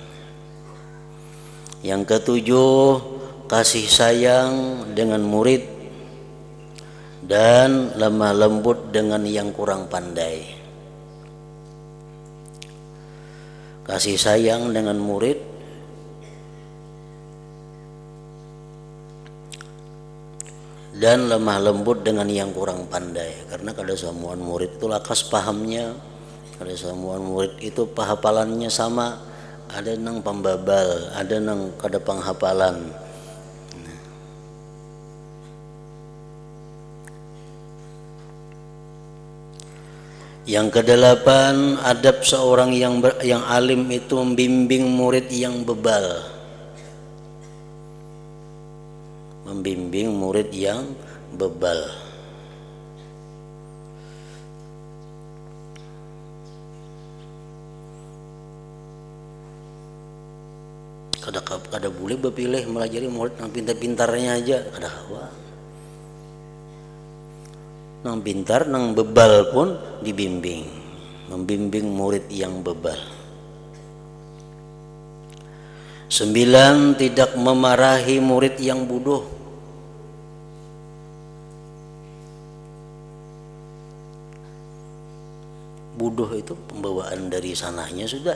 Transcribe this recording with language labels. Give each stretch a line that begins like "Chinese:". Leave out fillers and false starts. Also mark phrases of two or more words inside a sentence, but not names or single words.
Indonesian: Yang ketujuh, kasih sayang dengan murid dan lemah lembut dengan yang kurang pandai. Kasih sayang dengan murid dan lemah lembut dengan yang kurang pandai,
Banjar: karena kada semua murid itu lakas pahamnya, kada semua murid itu penghafalannya sama, ada nang pembabal, ada nang kada penghafalan.
Indonesian: Yang kedelapan, adab seorang yang alim itu membimbing murid yang bebal. Membimbing murid yang bebal.
Banjar: Kada boleh berpilih melajari murid yang pintar-pintarnya aja, kada hawa. Nang pintar, nang bebal pun dibimbing.
Indonesian: Membimbing murid yang bebal. 9, tidak memarahi murid yang bodoh. Bodoh itu pembawaan dari sananya sudah.